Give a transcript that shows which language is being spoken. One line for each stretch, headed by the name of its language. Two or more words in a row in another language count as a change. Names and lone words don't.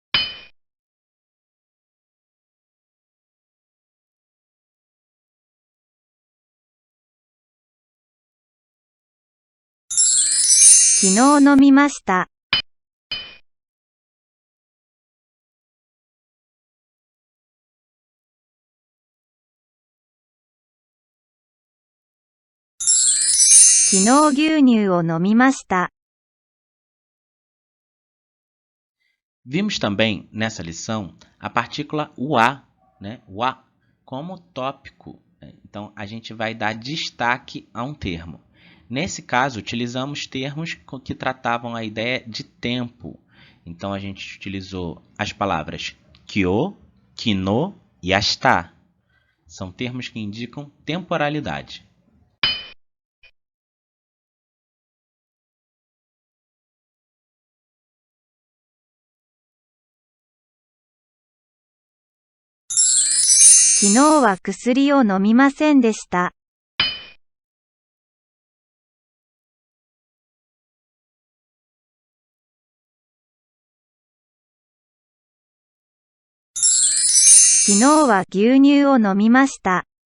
Japanese: 昨日飲みました。昨日牛乳を飲みました。
Portuguese: Vimos também nessa lição a partícula wa, né? Wa, como tópico. Então a gente vai dar destaque a um termo. Nesse caso, utilizamos termos que tratavam a ideia de tempo. Então a gente utilizou as palavras kyo, kino e ashita. São termos que indicam temporalidade.
Japanese: 昨日は薬を飲みませんでした。昨日は牛乳を飲みました。